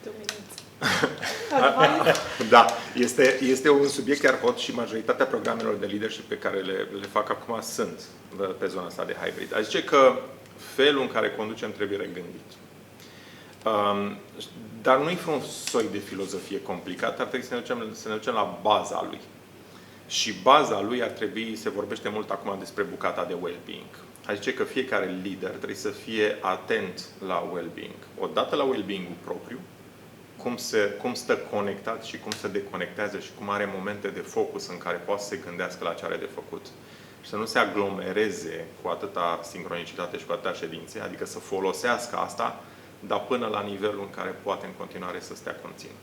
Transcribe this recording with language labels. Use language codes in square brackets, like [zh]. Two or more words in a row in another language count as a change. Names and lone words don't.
[ro] Da, este un subiect chiar hot și majoritatea programelor de leadership pe care le fac acum sunt pe zona asta de hybrid. Aș zice că felul în care conducem trebuie regândit. Dar nu-i un soi de filozofie complicată, ar trebui să ne ducem la baza lui. Și baza lui ar trebui, se vorbește mult acum despre bucata de well-being. Aș zice că fiecare lider trebuie să fie atent la well-being. Odată la well-being-ul propriu, cum stă conectat și cum se deconectează și cum are momente de focus în care poate să se gândească la ce are de făcut. Și să nu se aglomereze cu atâta sincronicitate și cu atâta ședințe, adică să folosească asta, dar până la nivelul în care poate în continuare să stea conținut.